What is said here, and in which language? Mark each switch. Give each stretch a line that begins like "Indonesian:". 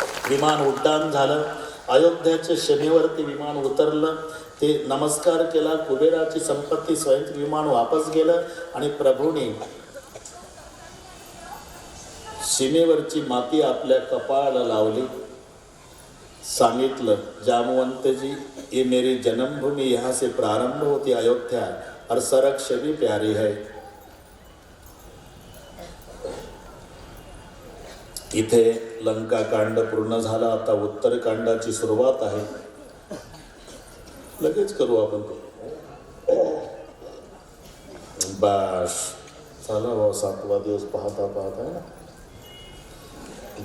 Marathi: विमान उड्डाण झालं. अयोध्याच्या शनीवरती विमान उतरलं. ते नमस्कार केला. कुबेराची संपत्ती स्वयं विमान वापस गेलं आणि प्रभूने सीमेवरची माती आपल्या कपाळाला लावली. सांगितलं,
Hindi: जामवंत जी, ये मेरी जन्मभूमि, यहाँ से प्रारंभ होती अयोध्या और सरक्ष भी प्यारी है.
Marathi: इथे लंका कांड पूर्ण झाला. आता उत्तर कांडाची सुरुवात आहे. लगेच करू आपण ते. बाश झाला भाऊ 7वा दिवस पाहता पाहता ना.